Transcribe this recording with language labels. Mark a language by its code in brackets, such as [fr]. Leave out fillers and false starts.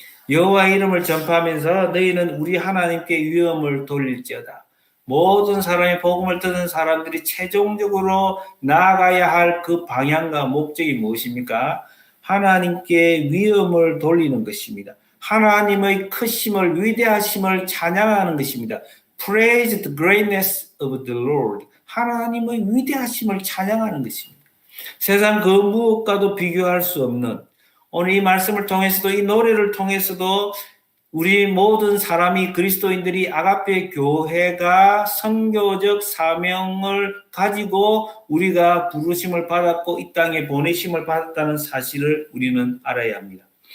[ko] 여호와 이름을 전파하면서 너희는 우리 하나님께 위엄을 돌릴지어다. 모든 사람이 복음을 듣는 사람들이 최종적으로 나아가야 할 그 방향과 목적이 무엇입니까? 하나님께 위엄을 돌리는 것입니다. 하나님의 크심을 위대하심을 찬양하는 것입니다. [en] Praise the greatness of the Lord. [ko] 하나님의 위대하심을 찬양하는 것입니다. 세상 그 무엇과도 비교할 수 없는 오늘 이 말씀을 통해서도 이 노래를 통해서도 우리 모든 사람이 그리스도인들이 아가페 교회가 선교적 사명을 가지고 우리가 부르심을 받았고 이 땅에 보내심을 받았다는 사실을 우리는 알아야 합니다.